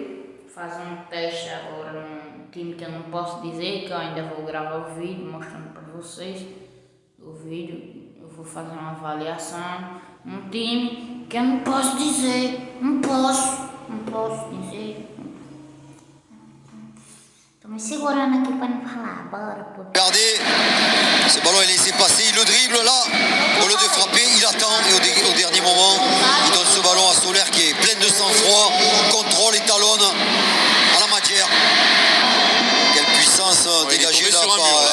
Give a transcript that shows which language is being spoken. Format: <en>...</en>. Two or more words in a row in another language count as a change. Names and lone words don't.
<pt>Fazendo um teste agora num time que eu não posso dizer, que eu ainda vou gravar o vídeo mostrando pra vocês o vídeo. Eu vou fazer uma avaliação. Um time que eu não posso dizer, não posso dizer. Tô me segurando aqui pra não falar. Bora, pô.</pt> <fr>regardez, ce ballon est laissé passer, il le dribble là, au lieu de frapper, il attend et au dernier moment, il donne ce ballon à Soler qui est plein de sang-froid, contrôle et talonne à la matière. Quelle puissance dégagée là sur un par mur, là.</fr>